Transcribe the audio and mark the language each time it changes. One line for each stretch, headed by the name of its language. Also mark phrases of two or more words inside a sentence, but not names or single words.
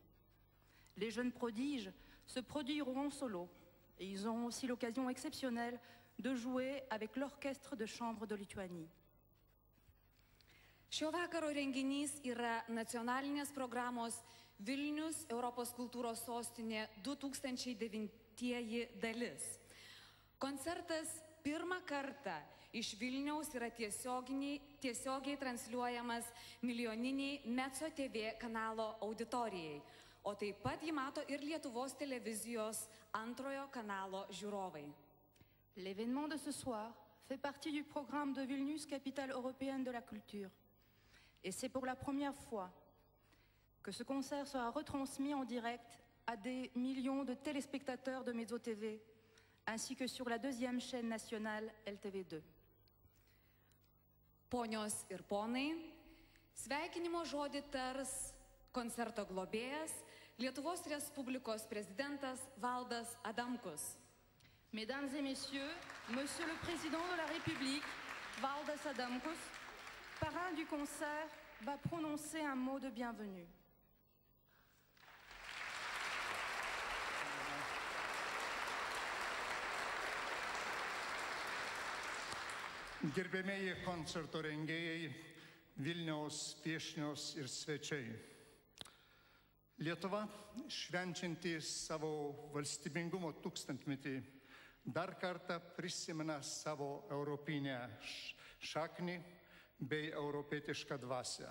French: Les jeunes prodiges se produiront en solo et ils auront aussi l'occasion exceptionnelle de jouer avec l'Orchestre de chambre de Lituanie.
Lithuanian: Šio vakaro renginys yra nacionalinės programos Vilnius Europos kultūros sostinė 2009 dalis. Koncertas pirmą kartą iš Vilniaus yra tiesiogiai transliuojamas milijoniniai Mezzo TV kanalo auditorijai, o taip pat jį mato ir Lietuvos televizijos antrojo kanalo žiūrovai.
French: L'événement de ce soir fait partie du programme de Vilnius, capitale européenne de la culture. Et c'est pour la première fois que ce concert sera retransmis en direct à des millions de téléspectateurs de Mezzo TV, ainsi que sur la deuxième chaîne nationale LTV2.
Lithuanian: Ponios ir ponai, sveikinimo žodį tars koncerto globėjas Lietuvos Respublikos prezidentas Valdas Adamkus.
French: Mesdames et Messieurs, Monsieur le Président de la République, Valdas Adamkus, parrain du concert, va prononcer un mot de bienvenue.
Lithuanian: Gerbėmieji koncerto rengėjai, Vilniaus viešnios ir svečiai. Lietuva, švenčianti savo valstybingumo tūkstantmetį, dar kartą prisimena savo europinę šaknį bei europietišką dvasią.